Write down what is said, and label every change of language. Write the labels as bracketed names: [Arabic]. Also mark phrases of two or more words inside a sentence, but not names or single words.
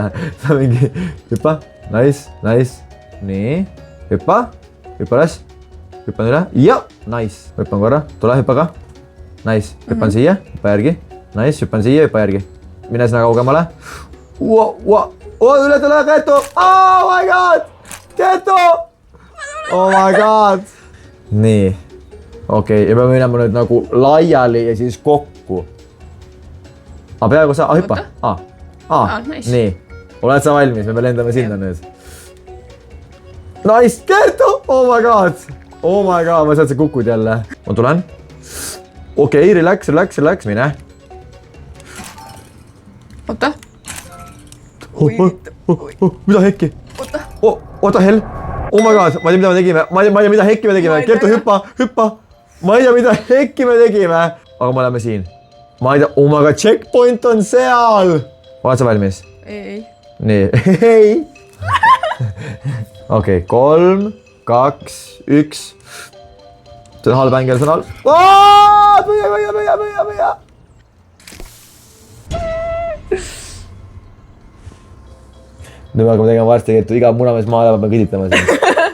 [Estonian] Sa mingi hüppa, nice. Nii, hüppa üles, hüppan üle, ja, nice. Hüppan korra, tule hüppa ka. Nice, hüppan siia, hüppa järgi. Nice, hüppan siia, hüppa järgi. Mine sinna kaugemale. Üle tule, Kertu! [English] Oh my god! Kertu! Oh my god! [Estonian] Nii. Okei, ja peame minema nüüd nagu laiali ja siis kokku. Peaaegu sa, hüppa. Nice. Nii. Oled sa valmis? Me lendame sinna nüüd. Nice, Kertu! [English] Oh my god! [Estonian] Ma sealt sa kukud jälle. Ma tulen. Okei, relax, mine. Oota. Mida hekki? Oota, hell. [English] Oh my god, [Estonian] ma ei tea, mida me tegime. Ma ei tea, mida hekki me tegime. Kertu, hüppa. Ma ei tea, mida hekki me tegime. Aga me oleme siin. Ma ei tea, [English] oh my god, [Estonian] checkpoint on seal. Oled sa valmis? Ei. Nii, ei. Okei, 3, 2, 1. See on halb ängel, see on halb. Püüa. Nüüd me hakkame tegema varsti, Kertu, iga munamees maale peab kõditama siin.